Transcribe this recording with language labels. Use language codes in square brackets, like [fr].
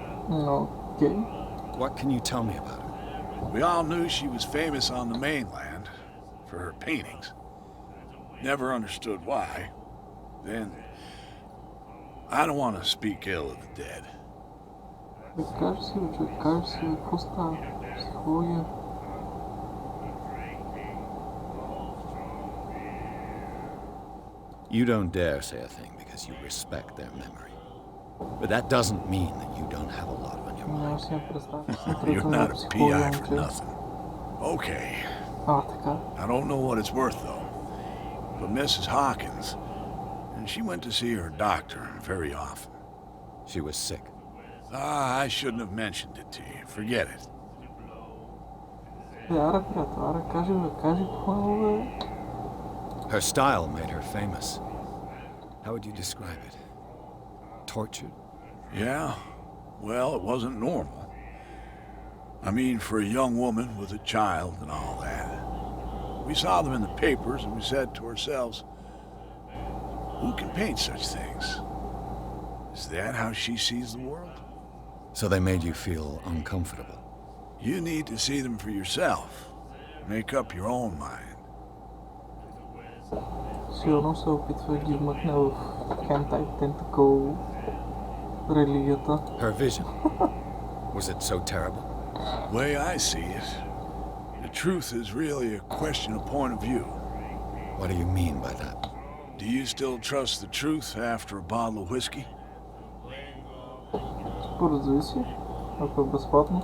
[en] Okay. What can you tell me about her? We all knew she was famous on the mainland for her paintings. Never understood why. Then, I don't want to speak ill of the dead. [bg] Кажи си, бе, човек, кажи си, бе, какво става? Психология. [en] You don't dare say a thing because you respect their memory. But that doesn't mean that you don't have a lot on your [bg] Няма [en] mind. [bg] си я представя. [en] You're not a PI for nothing. Okay. [bg] Така. [en] I don't know what it's worth, though. But Mrs. Hawkins, and she went to see her doctor very often. She was sick. I shouldn't have mentioned it to you. Forget it. [bg] Аре, приятел, аре, кажи, бе, кажи какво е, бе. [en] Her style made her famous. How would you describe it? Tortured? Yeah? Well, it wasn't normal. I mean, for a young woman with a child and all that. We saw them in the papers and we said to ourselves, who can paint such things? Is that how she sees the world? So they made you feel uncomfortable. You need to see them for yourself. Make up your own mind. [bg] Сигурно се опитва да ги вмъкне в хентай тентакъл религията. [en] Her vision. Was it so terrible? The way I see it, the truth is really a question of point of view. What do you mean by that? Do you still trust the truth after a bottle of whiskey? [bg] Според зависи, ако е безплатно.